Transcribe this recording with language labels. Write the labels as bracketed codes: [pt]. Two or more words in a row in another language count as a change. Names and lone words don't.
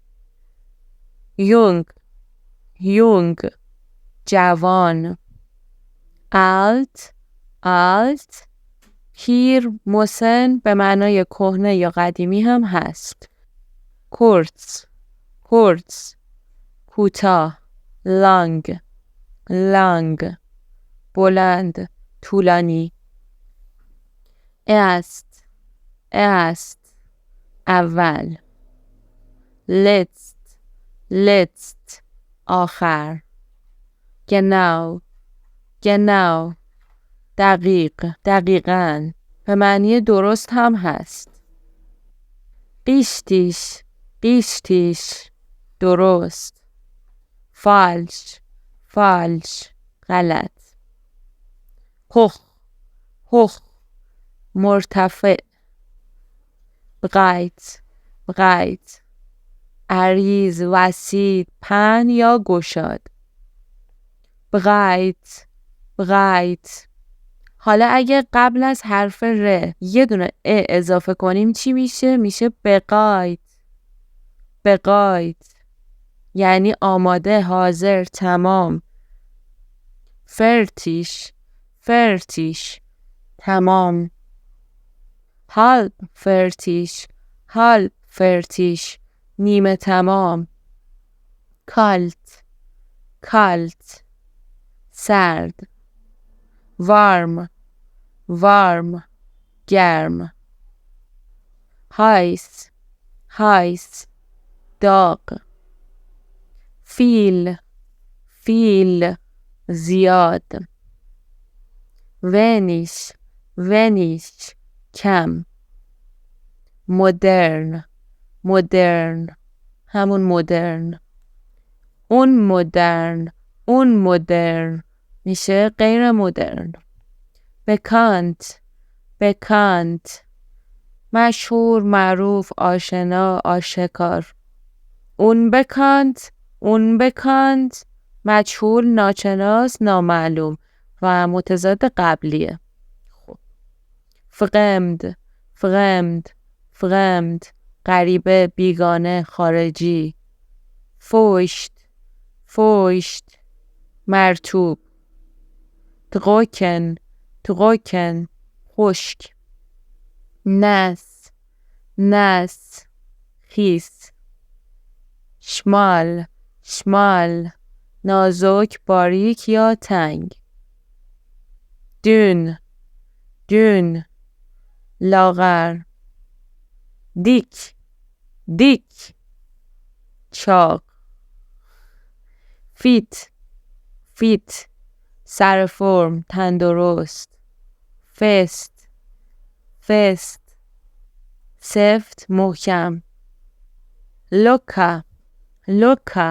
[de] jung jung [fa] جوان [de] alt alt [fa] پیر مسن به معنای کهنه یا قدیمی هم هست [de] kurz kurz [fa] کوتاه [de] lang lang [fa] بلند طولانی [de] erst erst اول letzt letzt آخر genau genau [fa] دقیق دقیقاً به معنی درست هم هست [de] richtig richtig [fa] درست [de] falsch falsch [fa] غلط [de] hoch hoch [fa] مرتفع [de] breit breit [fa] عریض وسیع پهن یا گشاد [de] breit breit [fa] حالا اگه قبل از حرف ر یه دونه ا اضافه کنیم چی میشه؟ [de] میشه bereit bereit [fa] یعنی آماده حاضر تمام [de] fertig fertig تمام halb fertig halb fertig [fa] نیمه تمام [de] kalt kalt سرد warm warm گرم heiß heiß داغ viel viel زیاد wenig wenig [fa] کم [de] modern modern [fa] همون مدرن اون مدرن میشه غیر مدرن [de] bekannt bekannt [fa] مشهور معروف آشنا آشکار اون bekannt مجهول ناشناس نامعلوم و متضاد قبلیه خب [de] fremd fremd fremd [fa] غریبه بیگانه خارجی [de] feucht feucht [fa] مرطوب [de] trocken trocken [fa] خشک [de] nass nass [fa] خیس [de] schmal schmal [fa] نازک باریک یا تنگ [de] dünn dünn لاغر dick dick چاق fit fit [fa] سر فرم، تندرست. [de] fest, fest. [fa] سفت، محکم. [de] locker, locker.